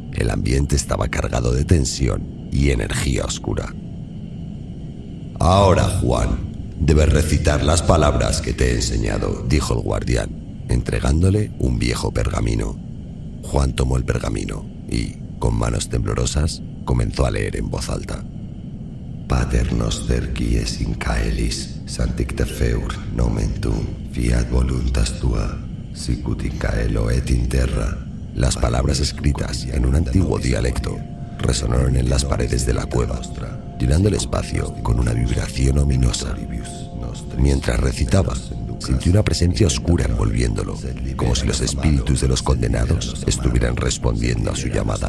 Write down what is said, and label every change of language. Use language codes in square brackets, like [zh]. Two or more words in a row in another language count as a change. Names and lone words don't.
[es] El ambiente estaba cargado de tensión y energía oscura. «Ahora, Juan, debes recitar las palabras que te he enseñado», dijo el guardián, entregándole un viejo pergamino. Juan tomó el pergamino y, con manos temblorosas, comenzó a leer en voz alta. [la] «Pater noster qui es in caelis, sanctificafeur nomen tuum, fiat voluntas tua, sicut in caelo et in terra». [es] Las palabras escritas en un antiguo dialecto resonaron en las paredes de la cueva, llenando el espacio con una vibración ominosa. Mientras recitaba, sintió una presencia oscura envolviéndolo, como si los espíritus de los condenados estuvieran respondiendo a su llamada.